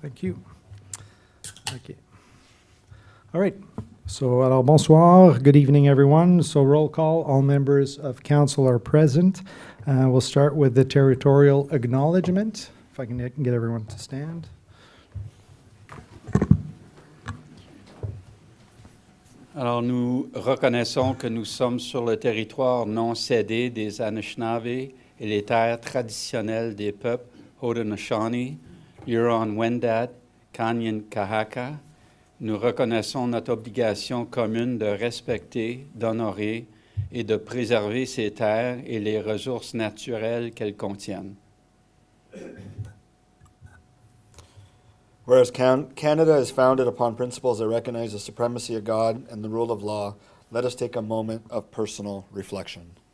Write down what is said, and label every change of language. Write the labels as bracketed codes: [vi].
[en] Thank you. OK. All right. So, [fr] alors, bonsoir. [en] Good evening, everyone. So, roll call. All members of council are present. We'll start with the territorial acknowledgement. If I can get everyone to stand. [fr] Alors, nous reconnaissons que nous sommes sur le territoire non cédé des Anishinaabe et les terres traditionnelles des peuples Haudenosaunee, Huron-Wendat, Kanyen-Kahaka. Nous reconnaissons notre obligation commune de respecter, d'honorer et de préserver ces terres et les ressources naturelles qu'elles contiennent. [en] Whereas Canada is founded upon principles that recognize the supremacy of God and the rule of law, let us take a moment of personal reflection.